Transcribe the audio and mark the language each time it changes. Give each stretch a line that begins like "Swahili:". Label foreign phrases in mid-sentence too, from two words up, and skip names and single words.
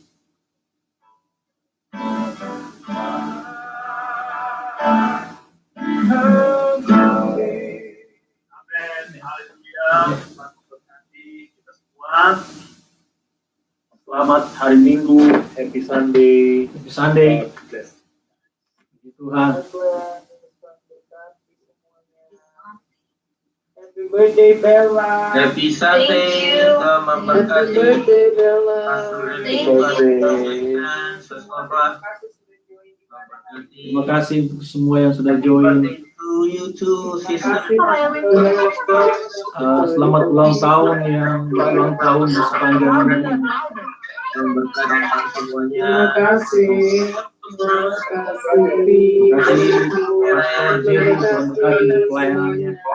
Indonesian: Amin. Haleluya. Berkati kita semua. Selamat hari Minggu,
English: Happy Sunday. Happy Sunday. God bless.
Indonesian: Puji Tuhan.
English: Happy birthday, Bella. Happy Sunday,
Indonesian: Tuhan
English: Happy
Indonesian: memberkati.
English: birthday, Bella.
Indonesian: Pastor
English: Thank
Indonesian: Reni,
English: you.
Indonesian: Saudara, Terima kasih untuk semua yang sudah join.
English: birthday to you too, sister.
Indonesian: Selamat ulang tahun yang ulang tahun di sepanjang ini. Memberkati semuanya. Terima kasih. Terima kasih. Terima kasih Pastor Jerry memberkati di pelayanannya.